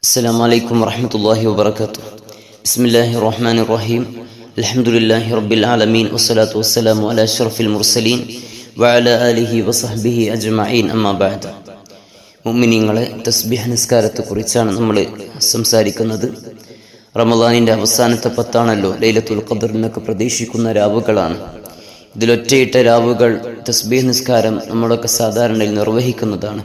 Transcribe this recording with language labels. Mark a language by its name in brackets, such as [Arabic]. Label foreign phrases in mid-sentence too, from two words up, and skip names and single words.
[Arabic] السلام عليكم ورحمة الله وبركاته. بسم الله الرحمن الرحيم. الحمد لله رب العالمين والصلاة والسلام على أشرف المرسلين وعلى آله وصحبه أجمعين. أما بعد. [Malayalam] മുഅ്മിനീങ്ങളെ, തസ്ബീഹ് നിസ്കാരത്തെക്കുറിച്ചാണ് നമ്മൾ സംസാരിക്കുന്നത്. റമദാനിൻ്റെ അവസാനത്തെ പത്താണല്ലോ, ലൈലത്തുൽ ഖദ്ർ എന്നൊക്കെ പ്രതീക്ഷിക്കുന്ന രാവുകളാണ്. ഇതിലൊറ്റയിട്ട രാവുകൾ തസ്ബീഹ് നിസ്കാരം നമ്മളൊക്കെ സാധാരണയിൽ നിർവഹിക്കുന്നതാണ്.